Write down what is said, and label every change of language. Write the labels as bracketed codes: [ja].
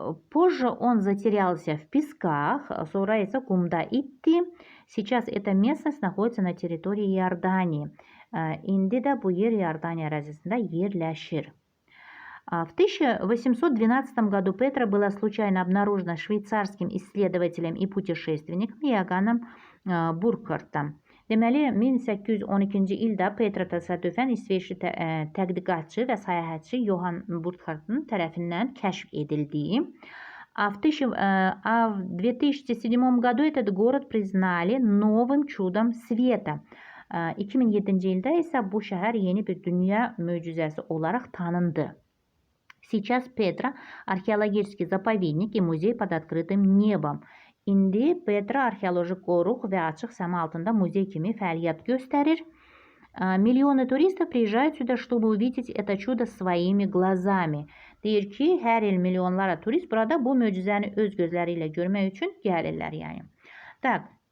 [ru] Позже он затерялся в песках, [az] sonra ise qumda itdi. [ru] Сейчас эта местность находится на территории Иордании. [az] İndi də bu yer Иордания ərazisində yerləşir. [ru] В 1812 году Петра была случайно обнаружена швейцарским исследователем и путешественником Иоганном Burckhardt'dan. [az] Deməli, 1812-ci ildə Petra təsadüfən İsveçli tədqiqatçı və səyahətçi Johann Burckhardt tərəfindən kəşf edildiyi. [ru] В 2007 году этот город признали новым чудом света. [az] 2007-ci ildə isə bu şəhər yeni bir dünya möcüzəsi olaraq tanındı. [ru] Сейчас Петра археологический заповедник и muzey под открытым небом. [az] İndi Petra arxeoloji qoruq və açıq səma altında muzey kimi fəaliyyət göstərir. [ru] Миллионы туристов приезжают сюда, чтобы увидеть это чудо своими глазами. [az] Deyir ki, hər il milyonlara turist burada bu möcüzəni öz gözləri ilə görmək üçün gəlirlər yəni. [ru] Так.